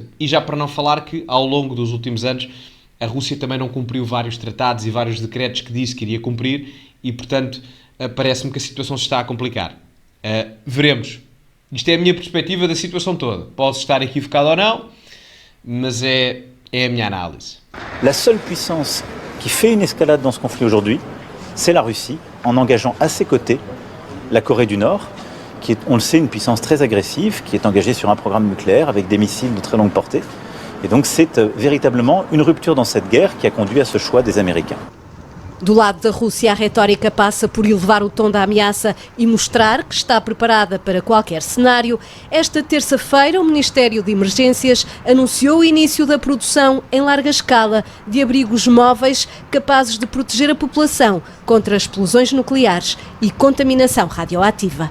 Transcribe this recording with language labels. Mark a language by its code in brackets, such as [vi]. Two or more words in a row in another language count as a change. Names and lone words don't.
[pt] E já para não falar que ao longo dos últimos anos a Rússia também não cumpriu vários tratados e vários decretos que disse que iria cumprir e portanto parece-me que a situação se está a complicar. Veremos. Isto é a minha perspectiva da situação toda. Posso estar equivocado ou não, mas é a minha análise. [fr] La seule puissance qui fait une escalade dans ce conflit aujourd'hui, c'est la Russie, en engageant à ses côtés la Corée du Nord, qui est, on le sait, une puissance très agressive, qui est engagée sur un programme nucléaire avec des missiles de très longue portée. Et donc c'est véritablement une rupture dans cette guerre qui a conduit à ce choix des Américains. [pt] Do lado da Rússia, a retórica passa por elevar o tom da ameaça e mostrar que está preparada para qualquer cenário. Esta terça-feira, o Ministério de Emergências anunciou o início da produção em larga escala de abrigos móveis capazes de proteger a população contra explosões nucleares e contaminação radioativa.